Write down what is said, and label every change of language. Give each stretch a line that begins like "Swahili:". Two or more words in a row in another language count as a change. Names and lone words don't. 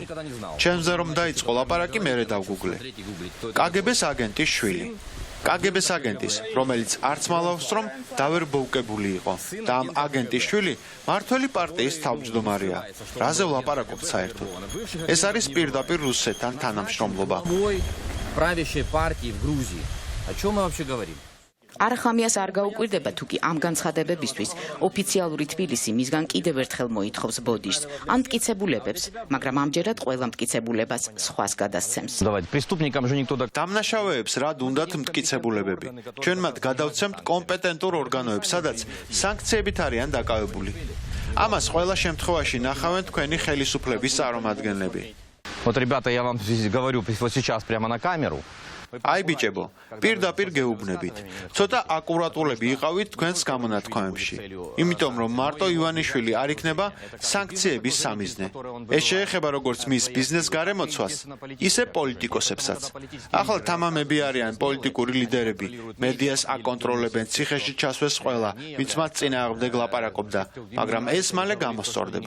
Georgian: ჩემზე რომ დაიწყო ლაპარაკი, მერე დავგუგლე. კგბ-ს აგენტის შვილი. კგბ-ს აგენტის, რომელიც არც მალავს რომ დავერბოვკებული იყო და ამ აგენტის შვილი მართველი პარტიის თავმჯდომარეა. რაზე ვლაპარაკობთ საერთოდ? ეს არის პირდაპირ რუსეთთან თანამშრომლობა.
Russian: правящей партии в Грузии. О чем мы вообще говорим?
Georgian: არახამიას არ გაუკვირდება, თუ კი ამ განცხადებებისთვის ოფიციალური თბილისი მისგან კიდევ ერთხელ მოითხოვს ბოდიშს ან მტკიცებულებებს, მაგრამ ამჯერად ყველა მტკიცებულებას სხვას გადასცემს.
Russian: Давайте, преступникам же никто...
Georgian: დამნაშავეებს რად უნდათ მტკიცებულებები? ჩვენ მათ გადავცემთ კომპეტენტურ ორგანოებს, სადაც სანქციებით არიან დაკავებული. ამას ყველა შემთხვევაში ნახავენ თქვენი ხელისუფლების წარმომადგენლები.
Russian: Вот, ребята, я вам говорю вот сейчас прямо на камеру.
Georgian: აი ბიჭებო, პირდაპირ გეუბნებით. ცოტა აკურატულები იყავით თქვენს გამონათქვამებში. იმიტომ რომ მარტო ივანიშვილი არ იქნება სანქციების სამიზნე. ეს შეეხება როგორც მის ბიზნეს გარემოცვას, ისე პოლიტიკოსებსაც. ახლა თამამები არიან პოლიტიკური ლიდერები, მედიას აკონტროლებენ, ციხეში ჩასვეს ყველა, ვინც მათ წინააღმდეგ ლაპარაკობდა, მაგრამ ეს მალე გამოსწორდება.